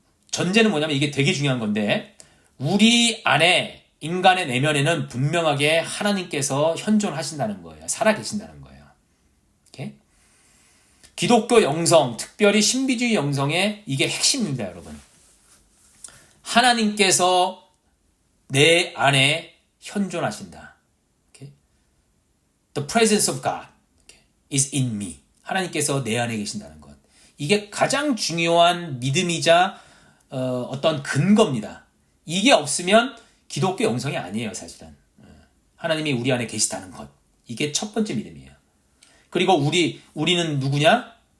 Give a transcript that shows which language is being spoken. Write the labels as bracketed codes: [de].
[ko] 전제는 뭐냐면 이게 되게 중요한 건데, 우리 안에 인간의 내면에는 분명하게 하나님께서 현존하신다는 거예요. 살아계신다는 거예요. 오케이? 기독교 영성, 특별히 신비주의 영성의 이게 핵심입니다, 여러분. 하나님께서 내 안에 현존하신다. [en] Okay? The presence of God is in me. [ko] 하나님께서 내 안에 계신다는 것. 이게 가장 중요한 믿음이자 어떤 근거입니다. 이게 없으면 기독교 영성이 아니에요, 사실은. 하나님이 우리 안에 계시다는 것. 이게 첫 번째 믿음이에요. 그리고 우리는 누구냐?